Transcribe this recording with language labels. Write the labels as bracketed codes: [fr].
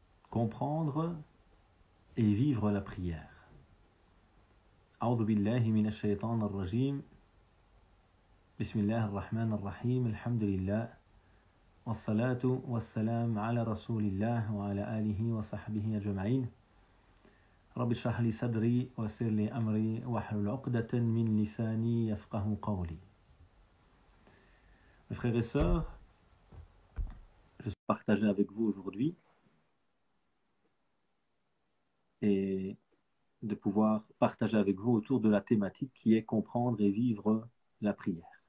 [fr] Comprendre et vivre la prière. [ar] أعوذ بالله من الشيطان الرجيم. بسم الله الرحمن الرحيم. الحمد لله والصلاة والسلام على رسول الله وعلى آله وصحبه أجمعين. رب اشرح لي صدري ويسر لي أمري واحلل عقدة من لساني يفقهوا قولي. [fr] Mes frères et sœurs, je suis partagé avec vous aujourd'hui et de pouvoir partager avec vous autour de la thématique qui est comprendre et vivre la prière.